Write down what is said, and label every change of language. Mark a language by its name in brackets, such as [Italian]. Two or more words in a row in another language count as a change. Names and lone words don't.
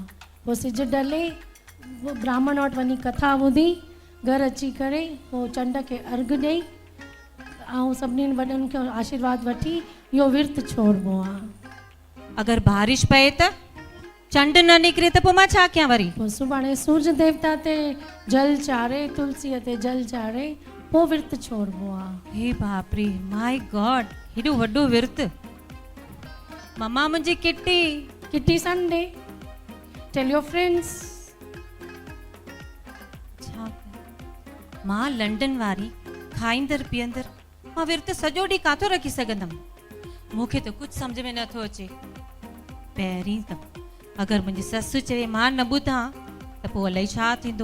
[Sindhi] पोइ सिज ढले ब्राह्मण वटि वञी कथा ॿुधी घरु अची करे पोइ चंड खे अर्घु ॾेई ऐं सभिनीनि वॾनि खे आशीर्वाद वठी इहो विर्त छोड़बो आहे। अगरि बारिश पए त, चंड न निकिरे त पोइ मां छा कयां वरी? पोइ सुभाणे सूरज देवता ते जल चाढ़े, तुलसीअ ते जल चाढ़े पोइ विर्त छोड़बो आहे। हे बाप रे, [English] My God, [Sindhi] हेॾो वॾो विर्त। मम्मा मुंहिंजी किटी। [English] Kitty Sunday, Tell your friends. [Sindhi] छा मां लंडन वारी खाईंदड़ पीअंदड़, मां विर्त सॼो ॾींहुं काथो रखी सघंदमि? मूंखे त कुझु सम्झ में नथो अचे। पहिरीं त अगरि मुंहिंजी ससु चवे मां न ॿुधां त पोइ अलाए छा थींदो।